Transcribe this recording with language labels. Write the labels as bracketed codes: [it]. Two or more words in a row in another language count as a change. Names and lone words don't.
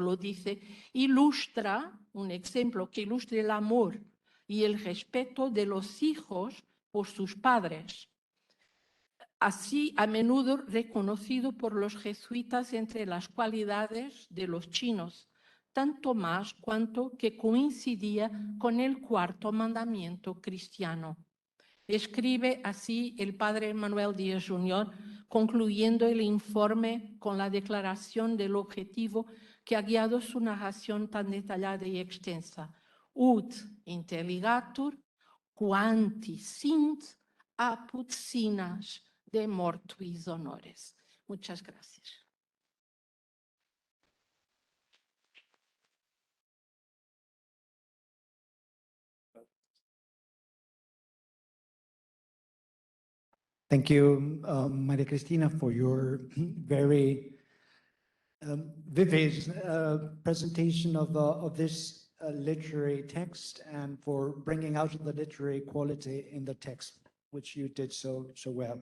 [es] lo dice, ilustra un ejemplo que ilustre el amor y el respeto de los hijos por sus padres, así a menudo reconocido por los jesuitas entre las cualidades de los chinos, tanto más cuanto que coincidía con el 4º mandamiento cristiano. Escribe así el padre Manuel Díaz Jr., concluyendo el informe con la declaración del objetivo que ha guiado su narración tan detallada y extensa. [la] Ut intelligatur quanti sint apud sinas de mortuis honores. [es] Muchas gracias. [en] Thank you, Maria Cristina, for your very vivid presentation of this literary text and for bringing out the literary quality in the text, which you did so well.